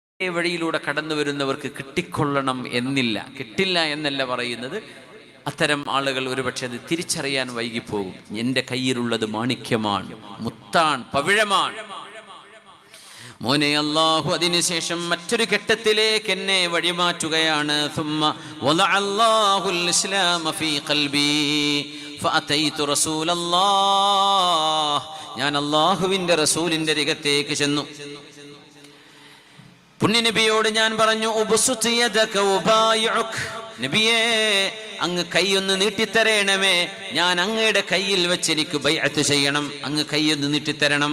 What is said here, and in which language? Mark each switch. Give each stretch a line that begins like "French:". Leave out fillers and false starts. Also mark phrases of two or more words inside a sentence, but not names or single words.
Malayalam: വഴിയിലൂടെ കടന്നു വരുന്നവർക്ക് കിട്ടിക്കൊള്ളണം എന്നില്ല, കിട്ടില്ല എന്നല്ല പറയുന്നത്. അത്തരം ആളുകൾ ഒരുപക്ഷെ അത് തിരിച്ചറിയാൻ വൈകിപ്പോകും. എൻ്റെ കയ്യിലുള്ളത് മാണിക്യമാണ്, മുത്താണ്, പവിഴമാണ്. മോനെ, അല്ലാഹു അതിനുശേഷം മറ്റൊരു ഘട്ടത്തിലേക്ക് എന്നെ വഴിമാറ്റുകയാണ്.
Arabic: ثم وضع الله الإسلام في قلبي فأتيت رسول الله.
Malayalam: ഞാൻ അല്ലാഹുവിൻ്റെ റസൂലിൻ്റെ അരികത്തേക്ക് ചെന്നു. പുണ്യനബിയോട് ഞാൻ പറഞ്ഞു,
Arabic: ابسط يدك أبايعك.
Malayalam: നബിയേ, അങ്ങ് കൈയൊന്ന് നീട്ടിത്തരണമേ, ഞാൻ അങ്ങയുടെ കയ്യിൽ വെച്ച് എനിക്ക് ബൈഅത്ത് ചെയ്യണം, അങ്ങ് കൈയൊന്ന് നീട്ടിത്തരണം.